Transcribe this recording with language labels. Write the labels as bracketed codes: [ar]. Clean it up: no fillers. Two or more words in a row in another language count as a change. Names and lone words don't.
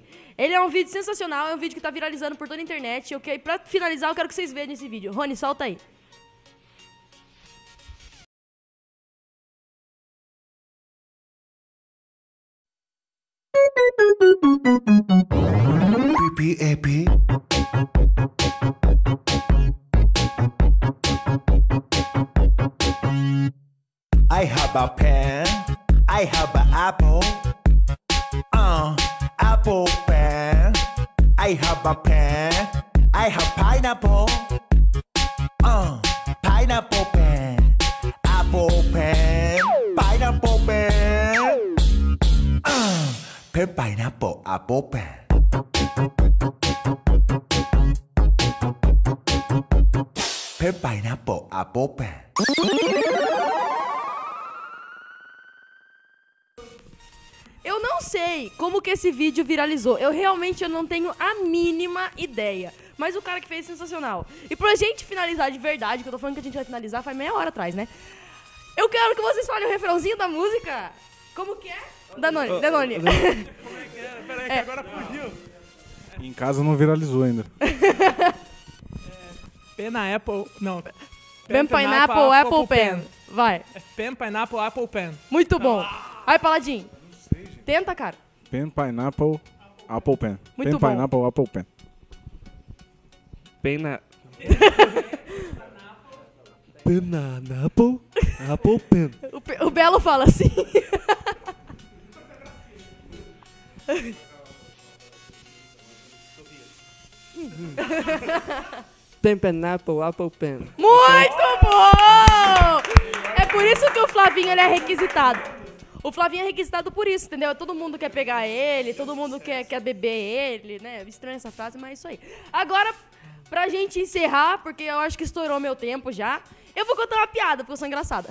[pt] Ele é um vídeo sensacional, é um vídeo que tá viralizando por toda a internet. Pra finalizar, eu quero que vocês vejam esse vídeo. Rony, solta aí. PPAP. [en] I have a pen. I have an apple. Apple pen. I have a pen. I have pineapple. Pineapple pen. Apple pen. Pineapple pen. Pen pineapple apple pen. Pen pineapple apple pen. [pt] Eu não sei como que esse vídeo viralizou. Eu realmente não tenho a mínima ideia. Mas o cara que fez é sensacional. E pra gente finalizar de verdade, que eu tô falando que a gente vai finalizar faz meia hora atrás, né? Eu quero que vocês falem o refrãozinho da música. Como que é? Danone. Peraí, que agora fugiu. Em casa não viralizou ainda. [en] Pen Apple. Não. Pen, pineapple, apple, pen. [pt] Vai. [en] Pen, pineapple, apple pen. [pt] Muito bom. Vai, Paladinho. Tenta, cara. [en] Pen, pineapple, apple pen. [pt] Muito [en] Pen, [pt] bom. [en] pineapple, apple pen. [pt] Pena... [en] Pineapple, apple pen. [pt] O Belo fala assim. [en] Pen, pineapple, apple pen. [pt] Muito bom! É por isso que o Flavinho ele é requisitado. O Flavinho é requisitado por isso, entendeu? Todo mundo quer pegar ele, todo mundo quer beber ele, né? Estranha essa frase, mas é isso aí. Agora, pra gente encerrar, porque eu acho que estourou meu tempo já, eu vou contar uma piada, porque eu sou engraçada.